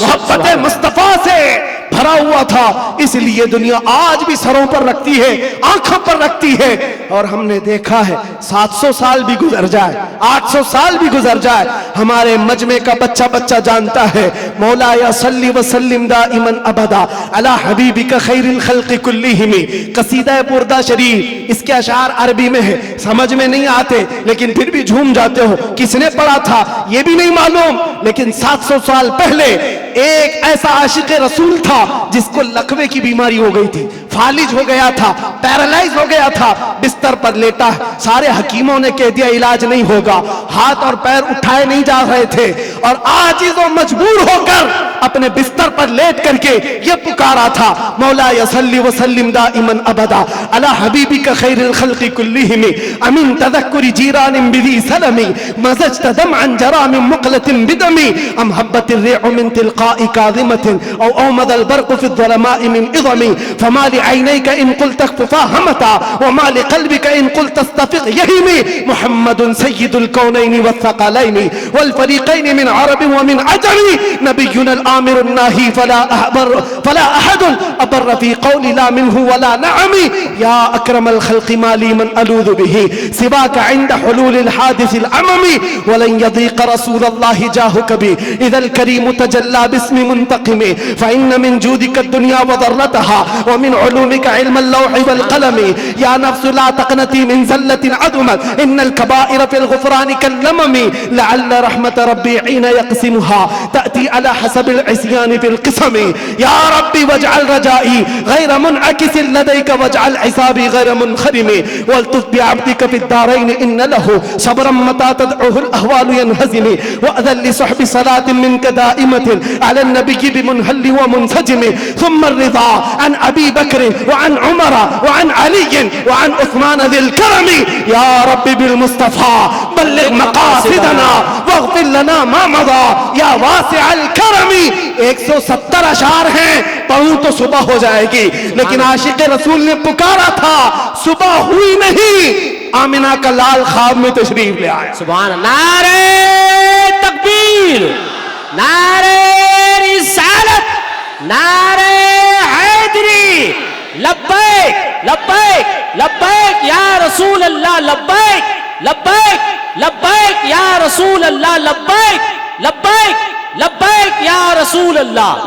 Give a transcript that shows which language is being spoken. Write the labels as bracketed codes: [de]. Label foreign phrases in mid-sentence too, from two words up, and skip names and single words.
[ur] محبت مصطفیٰ سے بھرا ہوا تھا۔ اس لیے دنیا آج بھی سروں پر رکھتی ہے، آنکھوں پر رکھتی ہے. اور ہم نے دیکھا ہے 700 سال بھی گزر جائے، 800 سال بھی گزر جائے، ہمارے مجمعے کا بچہ بچہ جانتا ہے [ar] مولا يا صل وسلم دائما أبدا على حبيبك خير الخلق كلهم. [ur] قصیدہ بردہ شریف، اس کے اشعار عربی میں ہیں، سمجھ میں نہیں آتے لیکن پھر بھی جھوم جاتے ہو. کس نے پڑھا تھا یہ بھی نہیں معلوم، لیکن 700 سال پہلے ایک ایسا عاشق رسول تھا جس کو لقوے کی بیماری ہو گئی تھی، فالج ہو گیا تھا، پیرالائز ہو گیا تھا، بستر پر لیٹا ہے. سارے حکیموں نے کہہ دیا علاج نہیں ہوگا، ہاتھ اور پیر اٹھائے نہیں جا رہے تھے، اور عاجز اور مجبور ہو کر اپنے بستر پر لیٹ کر کے یہ پکارا تھا [ar] مولا يا صل وسلم دائما أبدا على حبيبك خير الخلق كلهم أمن تذكر جيران بذي سلم مزجت دمعا جرى من مقلة بدم أم هبت الريح من تلقاء كاظمة أو أومض البرق في الظلماء من إضم فما لعينيك إن قلت اكففا همتا وما لقلبك إن قلت استفق يهم محمد سيد الكونين والثقلين والفريقين من عرب ومن عجم نبينا الآمر الناهي فلا أحد أبر في قول لا منه ولا نعم يا أكرم الخلق ما لي من ألوذ به سواك عند حلول الحادث العمم ولن يضيق رسول الله جاهك بي إذا الكريم تجلى باسم منتقم فإن من جودك الدنيا وضرتها ومن علومك علم اللوح والقلم يا نفس لا تقنطي من زلة عظمت إن الكبائر في الغفران كاللمم لعل رحمة ربي حين يقسمها تأتي على حسب العصيان في القسم يا رب واجعل رجائي غير منعكس لديك واجعل حسابي غير منخرم والطف بعبدك في الدارين إن له صبرا متى تدعه الأهوال ينهزم وائذن لسحب صلاة منك دائمة على النبي بمنهل ومنسجم ثم الرضا عن أبي بكر وعن عمر وعن علي وعن عثمان ذي الكرم يا رب بالمصطفى بلغ مقاصدنا واغفر لنا ما مضى يا واسع الكرم. [ur] 170 اشعار ہیں، پڑھوں تو صبح ہو جائے گی، لیکن عاشق رسول نے پکارا تھا، صبح ہوئی نہیں، آمنہ کا لال خواب میں تشریف لے آیا. [ar] سبحان الله. [ur] نعرۂ تکبیر، نعرۂ رسالت، نعرۂ حیدری, [ar] لبيك لبيك لبيك يا رسول الله، لبيك لبيك لبيك يا رسول الله، لبيك لبيك لبيك يا رسول الله.